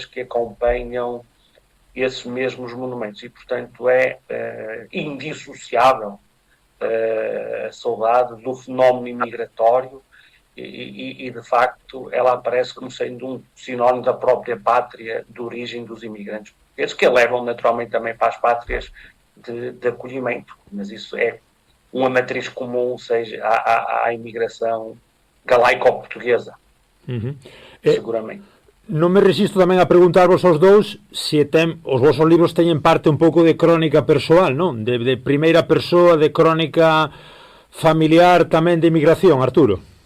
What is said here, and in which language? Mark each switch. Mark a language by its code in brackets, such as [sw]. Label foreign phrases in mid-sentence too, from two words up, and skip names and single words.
[pt] que acompanham esses mesmos monumentos, e portanto é indissociável a saudade do fenómeno imigratório, e de facto ela aparece como sendo um sinónimo da própria pátria de origem dos imigrantes portugueses, que a levam naturalmente também para as pátrias de acolhimento, mas isso é uma matriz comum, seja à imigração galaico-portuguesa, seguramente. [gl] Non me resisto tamén a preguntarvos aos dous se os vosos libros teñen parte un pouco de crónica persoal, non? De primeira persoa, de crónica familiar tamén de inmigración, Arturo.